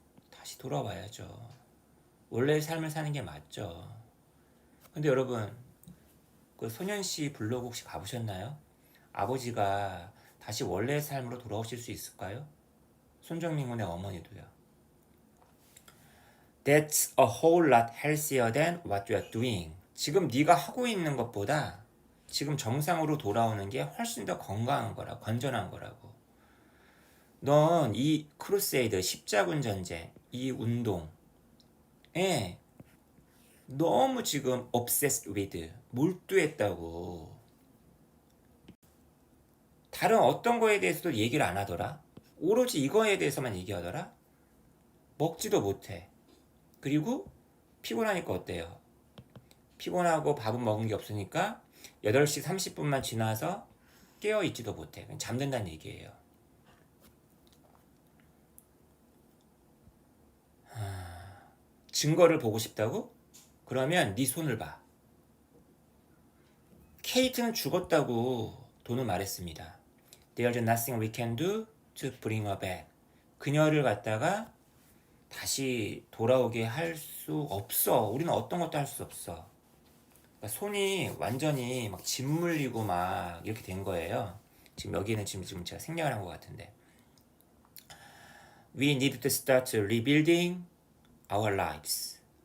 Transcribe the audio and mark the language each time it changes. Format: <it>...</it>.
<ko>다시 돌아와야죠. 원래의 삶을 사는 게 맞죠. 근데 여러분, 그 소년씨 블로그 혹시 가보셨나요? 아버지가 다시 원래의 삶으로 돌아오실 수 있을까요? 손정민 군의 어머니도요.</ko> <en>That's a whole lot healthier than what you are doing.</en> <ko>지금 네가 하고 있는 것보다 지금 정상으로 돌아오는 게 훨씬 더 건강한 거라고, 건전한 거라고. 넌 이 크루세이드, 십자군 전쟁, 이 운동에 너무 지금 obsessed with, 몰두했다고. 다른 어떤 거에 대해서도 얘기를 안 하더라. 오로지 이거에 대해서만 얘기하더라. 먹지도 못해. 그리고 피곤하니까 어때요? 피곤하고 밥은 먹은 게 없으니까 8시 30분만 지나서 깨어있지도 못해. 그냥 잠든다는 얘기예요. 증거를 보고 싶다고? 그러면 네 손을 봐. 케이트는 죽었다고 돈은 말했습니다.</ko> <en>There's nothing we can do to bring her back.</en> <ko>그녀를 갖다가 다시 돌아오게 할 수 없어. 우리는 어떤 것도 할 수 없어. 그러니까 손이 완전히 막 짓물리고 막 이렇게 된 거예요. 지금 여기는 지금 제가 생략을 한 것 같은데.</ko> <en>We need to start rebuilding our lives.</en>